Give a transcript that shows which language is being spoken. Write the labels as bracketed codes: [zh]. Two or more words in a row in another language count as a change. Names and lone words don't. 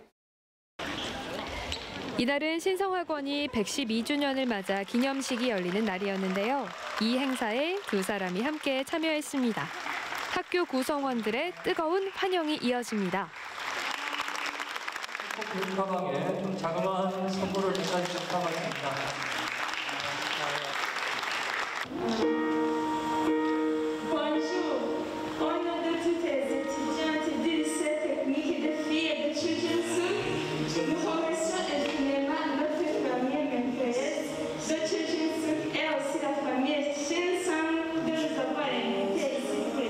[ko] 이날은 신성학원이 112주년을 맞아 기념식이 열리는 날이었는데요. 이 행사에 두 사람이 함께 참여했습니다. 학교 구성원들의 뜨거운 환영이 이어집니다. 가방에 좀 자그마한 선물을 전달해주셔서 고맙습니다. [fr] Bonjour, au nom de toutes les étudiantes du lycée technique de filles et de Chujinsu, nous remercions infiniment notre famille merveilleuse de Chujinsu et aussi la famille Shinsan de nous avoir invités ici.